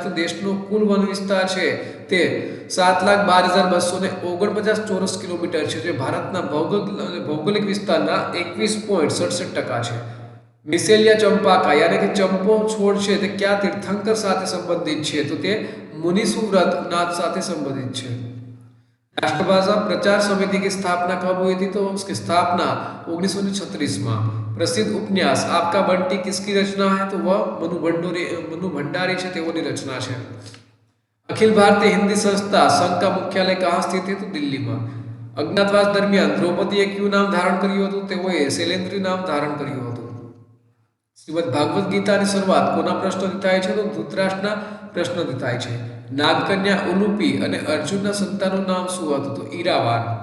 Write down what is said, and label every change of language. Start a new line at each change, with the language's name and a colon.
Gujarati: તો દેશનો કુલ વન વિસ્તાર છે તે 7,12,249 ચોરસ કિલોમીટર છે, જે ભારતના ભૌગોલિક વિસ્તારના 21.67% છે. મિસેલિયા ચંપાકા યાની કે ચંપો છોડ છે તે કયા તીર્થંકર સાથે સંબંધિત છે? તો તે મુનિસુવ્રત નાથ સાથે સંબંધિત છે.
Hindi: राष्ट्रभाषा प्रचार समिति की स्थापना कब हुई थी? तो उसकी स्थापना 1936માં. प्रसिद्ध उपन्यास आपका बंटी किसकी रचना है? तो वह मनु भंडारी
Gujarati: છે, તેઓની રચના છે.
Hindi: अखिल भारतीय हिंदी संस्था संघ का मुख्यालय कहाँ स्थित है? तो दिल्હીમાં.
Gujarati: અજ્ઞાતવાસ દરમિયાન દ્રૌપદીએ કયું નામ ધારણ કર્યું હતું? તેઓએ શૈલેન્દ્રી નામ ધારણ કર્યું હતું. શ્રીમદ ભાગવત ગીતાની શરૂઆત કોના પ્રશ્નથી થાય છે? તો ધૃતરાષ્ટ્રના પ્રશ્નથી થાય છે. નાગકન્યા ઉલુપી અને અર્જુનના સંતાનનું નામ શું હતું? તો ઈરાવાન.